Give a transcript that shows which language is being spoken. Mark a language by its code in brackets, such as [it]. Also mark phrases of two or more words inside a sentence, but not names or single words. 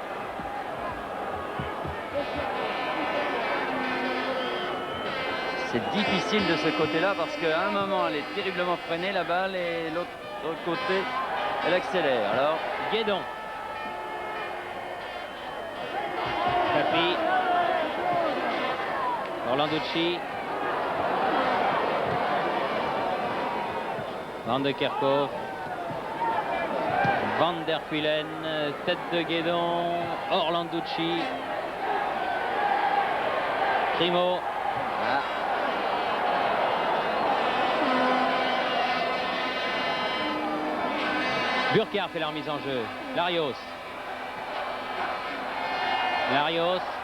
[fr] C'est difficile de ce côté-là parce qu'à un moment elle est terriblement freinée la balle et l'autre côté elle accélère. Alors Guédon. Papy. Orlanducci. Van de Kerkhoff. Van der Kuylen. Tête de Guédon. Orlanducci. Grimaud. Burkhardt fait la remise en jeu. Larios. Larios.